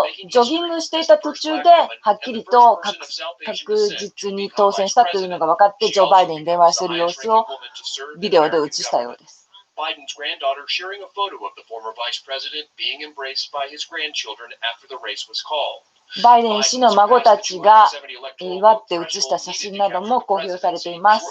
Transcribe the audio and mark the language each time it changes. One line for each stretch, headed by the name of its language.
Japanese: ジョギングしていた途中ではっきりと確実に当選したというのが分かって、ジョー・バイデンに電話する様子をビデオで映したようです。
English: Biden's granddaughter sharing a photo of the former vice president being embraced by his grandchildren after the race was called.
Japanese: バイデン氏の孫たちが祝って写した写真なども公表されています。